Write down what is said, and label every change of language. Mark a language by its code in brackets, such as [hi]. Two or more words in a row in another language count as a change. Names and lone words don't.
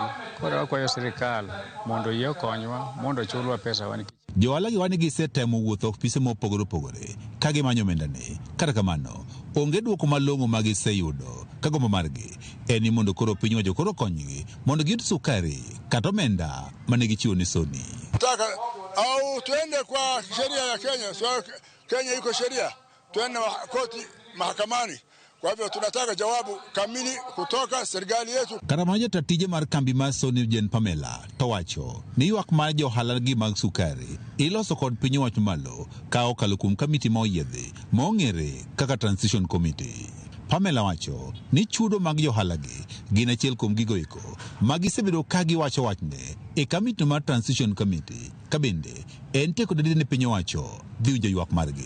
[luo] Koro wakwayo serikal mondo yie konywa mondo chulwa pesa wani. Joala gi wani gisetemo wuotho ofise mopogore kagi manyo mendane. Kata kamano onge duoko malong'o magiseyudo kagombo margi eni mondo koro piny owacho koro konygi mondo giyud sukari kata omenda mane gichiwo ni soni. [sw] Nataka au tuende kwa sheria ya Kenya, so Kenya iko sheria, tuende koti mahakamani. Kwa hivyo tunataka jawabu kamili kutoka serikali yetu. [luo] Karamaja tatije mar kambi mar Soni Jen Pamela towacho ni ywak mar johala gi mag sukari iloso kod piny owacho malo ka okalo kuom kamiti moyiedhi mong'ere kaka Transition Committee. Pamela wacho ni chudo mag johala gi gin achiel kuom gigo eko magisebedo ka giwacho wachne e kamiti mar Transition Committee kabende en teko dede ne piny owacho dhi winjo ywak margi.